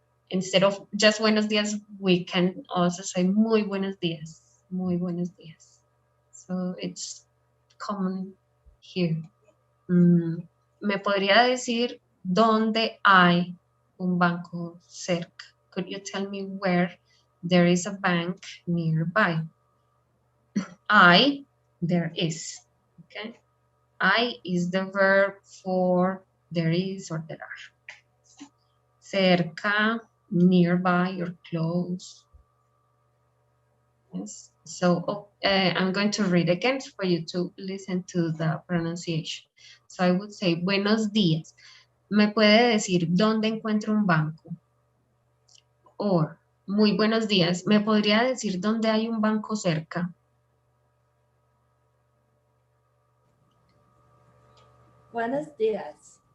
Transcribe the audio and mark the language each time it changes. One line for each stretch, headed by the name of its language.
English: Instead of just buenos días, we can also say muy buenos días, muy buenos días.
Spanish: So it's common here. ¿Me podría decir dónde hay un banco cerca?
English: Could you tell me where there is a bank nearby? There is. Okay. I is the verb for there is or there are. Cerca, nearby or close. Yes. So I'm going to read again for you to listen to the pronunciation. So I would say, buenos días.
Spanish: ¿Me puede decir dónde encuentro un banco? Or, muy buenos días. ¿Me podría decir dónde hay un banco cerca? Buenos días.